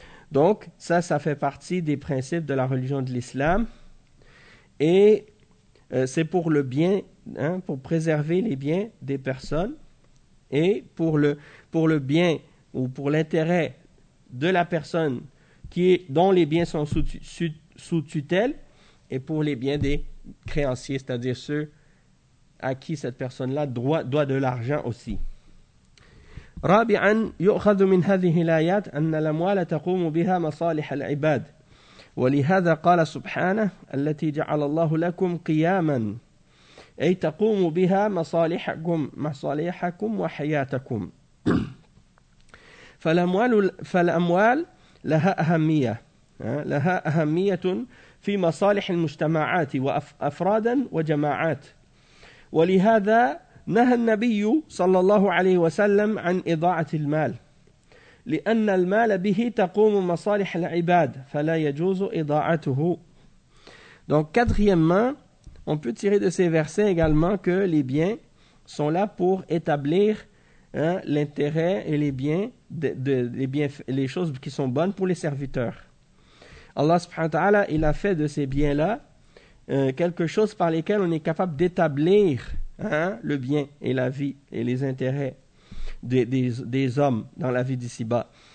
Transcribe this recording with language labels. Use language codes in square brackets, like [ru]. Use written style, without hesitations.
[fr] Donc ça fait partie des principes de la religion de l'islam et c'est pour le bien, hein, pour préserver les biens des personnes et pour le bien ou pour l'intérêt de la personne dont les biens sont sous tutelle et pour les biens des créanciers, c'est-à-dire ceux à qui cette personne-là doit de l'argent aussi. [ar] رابعا يؤخذ من هذه الآيات أن الأموال تقوم بها مصالح العباد ولهذا قال سبحانه التي جعل الله لكم قياما أي تقوموا بها مصالحكم وحياتكم. فالأموال لها أهمية في مصالح المجتمعات وأفرادا وجماعات. ولهذا نهى النبي صلى الله عليه وسلم عن إضاعة المال، لأن المال به تقوم مصالح العباد فلا يجوز إضاعته. [fr] Donc quatrièmement, on peut tirer de ces versets également que les biens sont là pour établir l'intérêt et les biens les choses qui sont bonnes pour les serviteurs. Allah subhanahu wa ta'ala, il a fait de ces biens-là quelque chose par lesquels on est capable d'établir le bien et la vie et les intérêts des hommes dans la vie d'ici-bas.